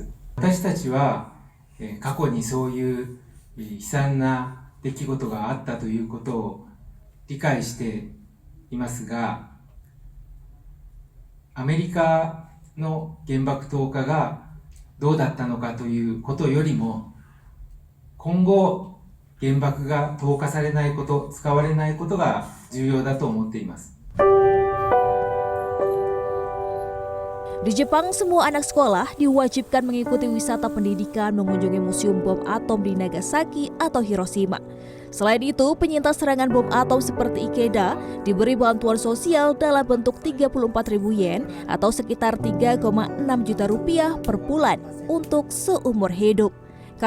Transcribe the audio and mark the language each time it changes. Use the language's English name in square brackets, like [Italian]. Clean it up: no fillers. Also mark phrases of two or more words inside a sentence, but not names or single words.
[Japanese] 私たちは、過去にそういう悲惨な出来事があったということを理解していますが、アメリカの原爆投下がどうだったのかということよりも、今後原爆が投下されないこと、使われないことが重要だと思っています。 [Indonesian] Di Jepang, semua anak sekolah diwajibkan mengikuti wisata pendidikan mengunjungi museum bom atom di Nagasaki atau Hiroshima. Selain itu, penyintas serangan bom atom seperti Ikeda diberi bantuan sosial dalam bentuk 34.000 yen atau sekitar 3,6 juta rupiah per bulan untuk seumur hidup.